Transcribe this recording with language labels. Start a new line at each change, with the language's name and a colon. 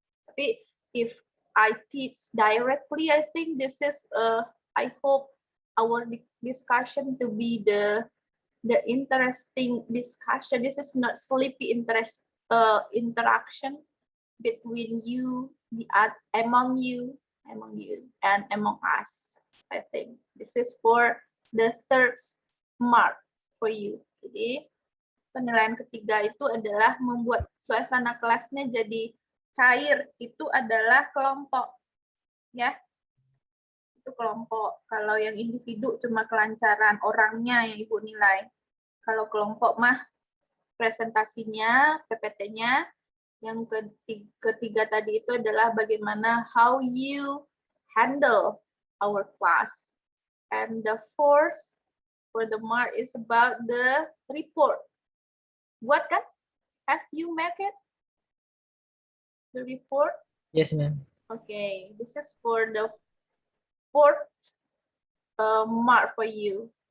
English: Tapi if I teach directly, I think this is I hope our discussion to be the interesting discussion. This is not sleepy interaction between you, among you, and among us. I think this is for the third mark for you.
Indonesian: Jadi penilaian ketiga itu adalah membuat suasana kelasnya jadi cair. Itu adalah kelompok, ya. Itu kelompok. Kalau yang individu cuma kelancaran orangnya yang Ibu nilai. Kalau kelompok mah presentasinya, PPT-nya. Yang ketiga tadi itu adalah bagaimana
English: how you handle our class. And the fourth for the mark is about the report.
Indonesian: Buat kan?
English: Have you make it? The report? Yes, ma'am. Okay, this is for the fourth mark for you.